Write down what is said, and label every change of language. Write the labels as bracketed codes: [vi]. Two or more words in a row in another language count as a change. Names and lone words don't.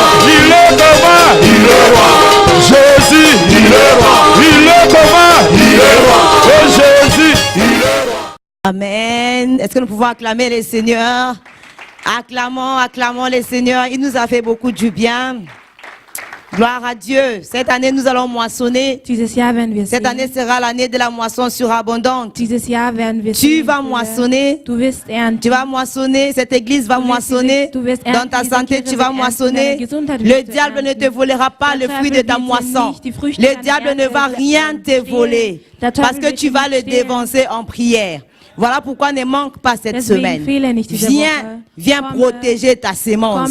[fr] Il est comment? Il est roi. Jésus, il est roi. Il est comment? Il est roi. Oh Jésus, il est roi. Amen. Est-ce que nous pouvons acclamer les seigneurs? Acclamons les seigneurs. Il nous a fait beaucoup du bien. Gloire à Dieu. Cette année, nous allons moissonner. [de] Dieses Jahr werden wir [fr] Cette année sera l'année de la moisson surabondante. [de] Dieses Jahr werden wir [fr] Tu vas moissonner. [de] Du wirst ernten. [fr] Tu vas moissonner. Cette église va moissonner. Dans ta santé, tu vas moissonner. Le diable ne te volera pas le fruit de ta moisson. Le diable ne va rien te voler. Parce que tu vas le dévancer en prière. Voilà pourquoi ne manque pas cette semaine. Viens protéger ta sémence.